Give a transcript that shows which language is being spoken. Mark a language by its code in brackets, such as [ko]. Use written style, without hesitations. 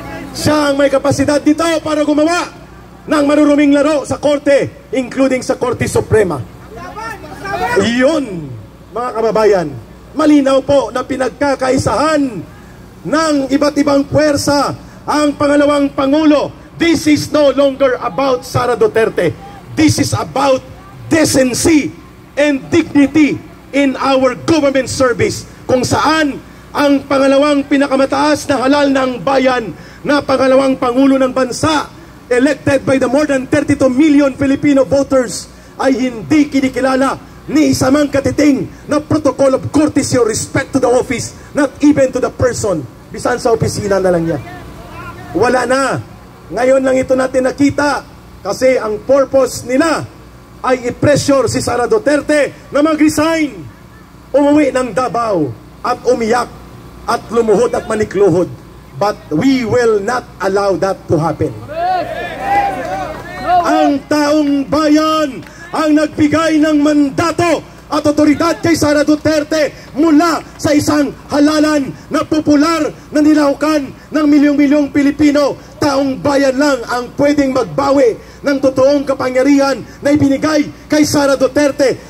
[tl] Siya ang may kapasidad dito para gumawa ng maruruming laro sa korte, including sa Korte Suprema. Iyon, mga kababayan, malinaw po na pinagkakaisahan ng iba't ibang puwersa ang pangalawang Pangulo. [en] This is no longer about Sara Duterte. This is about decency and dignity in our government service, [tl] kung saan ang pangalawang pinakamataas na halal ng bayan na pangalawang Pangulo ng bansa, [en] elected by the more than 32 million Filipino voters, [tl] ay hindi kinikilala ni isa mang katiting na [en] protocol of courtesy or respect to the office, not even to the person. [tl] Bisan sa opisina na lang niya. Wala na. Ngayon lang ito natin nakita kasi ang purpose nila ay i-pressure si Sara Duterte na mag-resign, umuwi ng Davao at umiyak at lumuhod at manikluhod. [en] But we will not allow that to happen. [tl] Ang taong bayan ang nagbigay ng mandato at otoridad kay Sara Duterte mula sa isang halalan na popular na nilaukan ng milyong-milyong Pilipino. Taong bayan lang ang pwedeng magbawi ng totoong kapangyarihan na ibinigay kay Sara Duterte.